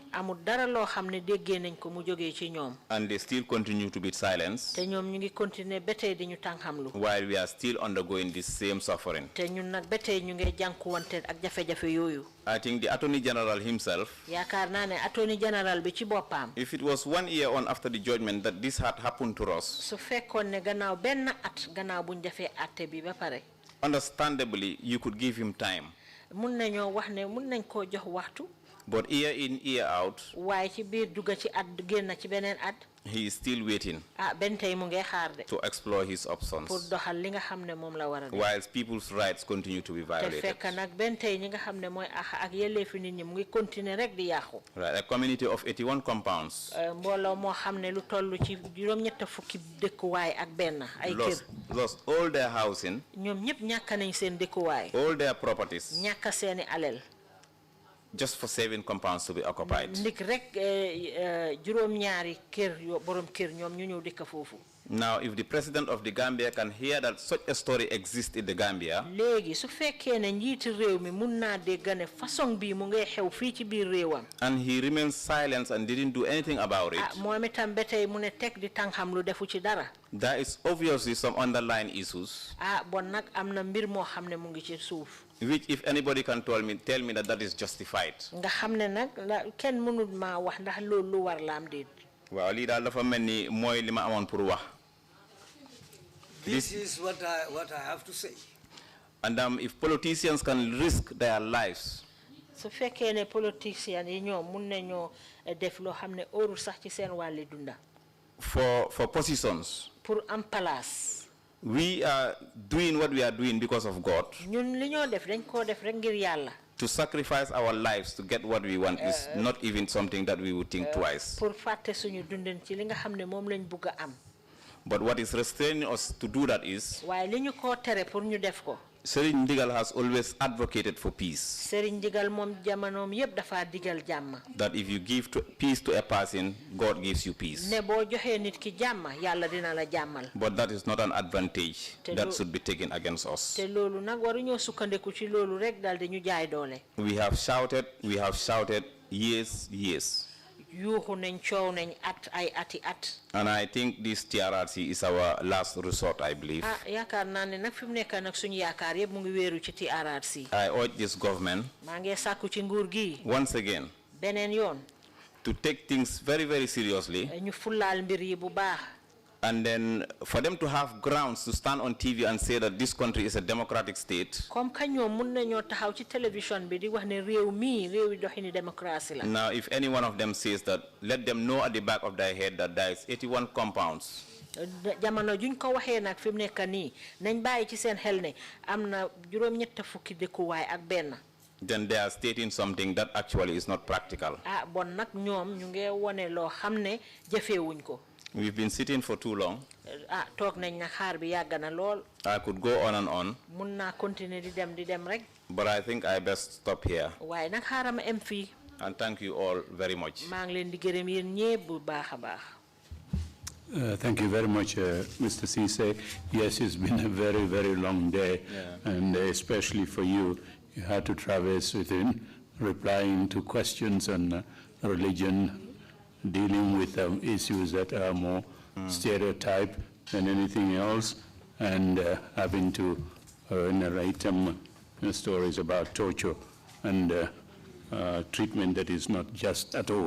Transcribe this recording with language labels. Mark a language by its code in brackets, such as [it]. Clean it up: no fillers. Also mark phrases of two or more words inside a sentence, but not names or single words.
[wo] amul dara loo xam ne déggee nañ ko mu jógee ci ñoom. [en] and they still continue to be silenced, [wo] te ñoom ñu ngi continuer ba tey di ñu tànxamlu. [en] while we are still undergoing this same suffering. [wo] te ñun nag ba tey ñu ngi jànkuwante ak jafe-jafe yooyu. [en] I think the Attorney General himself, [wo] yaakaar naa ne [en] attorney general [wo] bi ci boppam. [en] if it was 1 year on after the judgment that this had happened to us, [wo] su fekkoon ne gannaaw benn at gannaaw buñ defee atte bi ba pare. [en] understandably you could give him time. [wo] mun nañoo wax ne mun nañ koo jox waxtu. [en] But year in, year out, [wo] waaye ci biir dugga ci at génn ci beneen at. [en] he is still waiting [wo] benn tey mu ngi xaar de. [en] to explore his options, [wo] pour doxal li nga xam ne moom la war a def. [en] whilst people's rights continue to be violated. [wo] te fekk nag benn tey ñi nga xam ne mooy ak yelleefi nit ñi mu ngi continuer rek di yàqu. [en] Right, a community of 81 compounds [wo] mbooloo moo xam ne lu toll ci juróom-ñett fukki dëkkuwaay ak benn ay kër. [en] lost all their housing, [wo] ñoom ñëpp ñàkk nañ seen dëkkuwaay. [en] all their properties, [wo] ñàkk seeni alal. [en] just for 7 compounds to be occupied. [wo] ndik rek juróom-ñaari kër borom kër ñoom ñu ñëw dëkk foofu. [en] Now, if the president of the Gambia can hear that such a story exists in the Gambia, and he remains silent and didn't do anything about it, there is obviously some underlying issues, which if anybody can tell me that is justified. Well, This is what I have to say. And if politicians can risk their lives [wo] su fekkee ne politiciens yi ñoom mun nañoo def loo xam ne óorul sax ci seen wàlli dunda [en] for positions, [wo] pour am place [en] we are doing what we are doing because of God. [wo] ñun li ñoo def dañ koo def rek ngir yàlla. [en] To sacrifice our lives to get what we want is not even something that we would think twice. [wo] pour fàtte suñu dundin ci li nga xam ne moom lañ bugg a am. [en] But what is restraining us to do that is, [wo] waaye li ñu koo tere pour ñu def ko. [en] Serigne Ndigal has always advocated for peace. [wo] Serigne Ndigal moom jamonoom yépp dafa digal jàmm. [en] That if you give peace to a person, God gives you peace. [wo] ne boo joxee nit ki jàmm yàlla dina la jàmmal. [en] But that is not an advantage that should be taken against us. [wo] te loolu nag waruñoo sukkandiku ci loolu rek dal di ñu jaay doole. [en] We have shouted years. [wo] yuuxu nañ coow nañ at ay ati at. [en] And I think this TRRC is our last resort, I believe. [wo] yaakaar naa ne nag fi mu nekk nag suñu yaakaar yëpp mu ngi wéeru ci TRRC. [en] I urge this government, [wo] maa ngi sàkku ci nguur gi. [en] once again, [wo] beneen yoon. [en] to take things very, very seriously. [wo] ñu fulaal mbir yi bu baax. [en] And then for them to have grounds to stand on TV and say that this country is a democratic state. [wo] Comme ka ñoom mun nañoo taxaw ci télévision bi di wax ne réew mi réewi doxini démocratie la. [en] Now, if any one of them says that, let them know at the back of their head that there is 81 compounds. [wo] jamono juñ ko waxee nag fi mu nekk nii nañ bàyyi ci seen xel ne am na juróom-ñett fukki dëkkuwaay ak benn. [en] Then they are stating something that actually is not practical. [wo] bon nag ñoom ñu ngi wone loo xam ne jëfeewuñ ko. [en] We've been sitting for too long. [wo] toog nañ na xaar bi yàgg na lool. [en] I could go on and on. [wo] mun naa continuer di dem rek. [en] But I think I best stop here. [wo] waaye nag xaaral ma em fii. [en] And thank you all very much. [wo] maa ngi leen di gërëm yéen ñépp bu baax a baax. [en] Thank you very much, Mr. Ceesay. Yes, it's been a very, very long day, and especially for you, you had to traverse within, replying to questions on religion, dealing with issues that are more stereotyped than anything else, and having to narrate stories about torture and treatment that is not just at all.